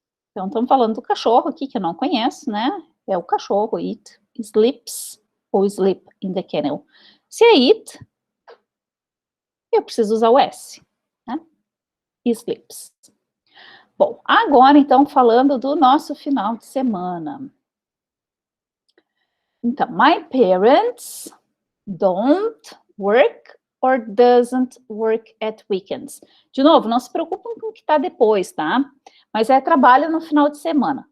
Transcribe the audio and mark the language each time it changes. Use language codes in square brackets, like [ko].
[pt] Então, estamos falando do cachorro aqui, que eu não conheço, né? É o cachorro, [en] it sleeps ou sleep in the kennel. [pt] Se é it, eu preciso usar o S, né? Sleeps. Bom, agora então falando do nosso final de semana. [en] Então, my parents don't work or doesn't work at weekends. [pt] De novo, não se preocupem com o que está depois, tá? Mas é trabalho no final de semana.